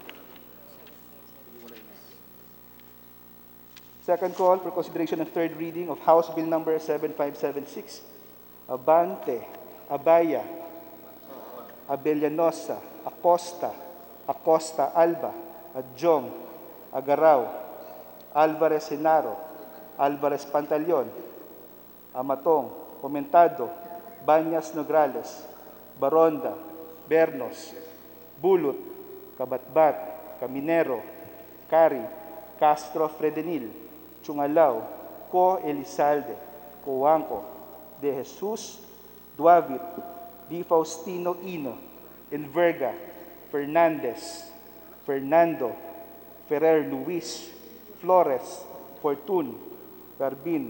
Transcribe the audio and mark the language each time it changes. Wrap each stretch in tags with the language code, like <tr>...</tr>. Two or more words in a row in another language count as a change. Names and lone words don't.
<en>Second call for consideration and third reading of House Bill Number 7576. Abante, Abaya, Abellanosa, Acosta, Acosta Alba, Adjong, Agaraw, Alvarez Senaro, Alvarez Pantaleon, Amatong, Comentado, Banyas Nograles, Baronda, Bernos, Bulut, Kabatbat, Caminero, Cari, Castro Fredenil, Chungalaw, Co Elizalde, Coanco, De Jesus, Duavit, Di Faustino Ino, Enverga, Fernandez, Fernando, Ferrer Luis, Flores, Fortun, Garbin,</en>